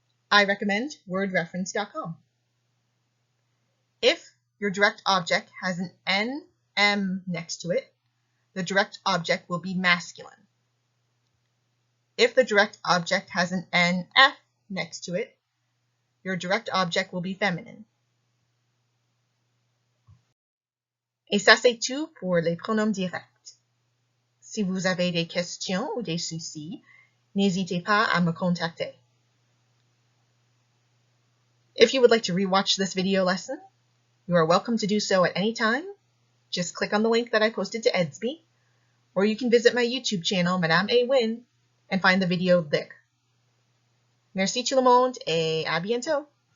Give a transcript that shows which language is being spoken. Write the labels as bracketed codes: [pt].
[en] I recommend wordreference.com. If your direct object has an NM next to it, the direct object will be masculine. If the direct object has an NF next to it, your direct object will be feminine. [fr] Et ça c'est tout pour les pronoms directs. Si vous avez des questions ou des soucis, n'hésitez pas à me contacter. [en] If you would like to rewatch this video lesson, you are welcome to do so at any time. Just click on the link that I posted to Edsby, or you can visit my YouTube channel, Madame A. Win, and find the video there. [fr] Merci tout le monde et à bientôt!